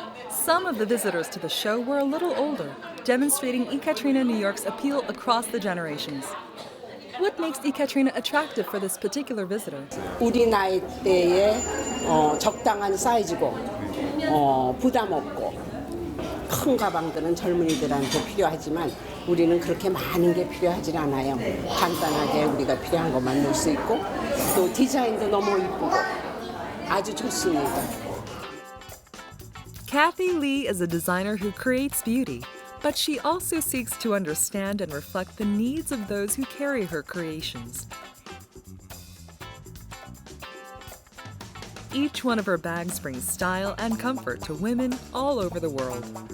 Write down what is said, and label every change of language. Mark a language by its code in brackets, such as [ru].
[en] Some of the visitors to the show were a little older, demonstrating Ekaterina New York's appeal across the generations. What makes Ekaterina attractive for this particular visitor? [ko] 우리 나이 때에 적당한 사이즈고 부담 없고 큰 가방들은 젊은이들한테 필요하지만 우리는 그렇게 많은 게 필요하진 않아요. 간단하게 우리가 필요한 것만 넣을 수 있고 또 디자인도 너무 이쁘고 아주 좋습니다. [en] Kathy Lee is a designer who creates beauty, but she also seeks to understand and reflect the needs of those who carry her creations. Each one of her bags brings style and comfort to women all over the world.